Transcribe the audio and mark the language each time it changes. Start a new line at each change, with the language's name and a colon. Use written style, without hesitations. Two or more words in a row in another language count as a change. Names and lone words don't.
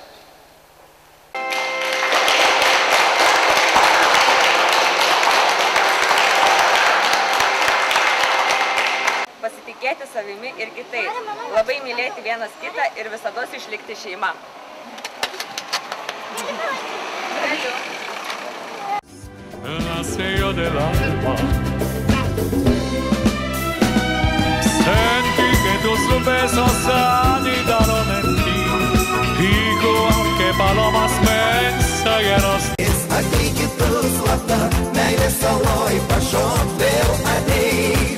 Lithuanian: Pasitikėti savimi ir kitais, labai mylėti vienas kitą ir visados išlikti šeima. Ačiū.
Spanish: Nació del alma. Sentí que tus besos anidaron en ti, igual que palomas mensajeros.
Lithuanian: Ateik tu slapta, meilės saloj pašok vėl ateik.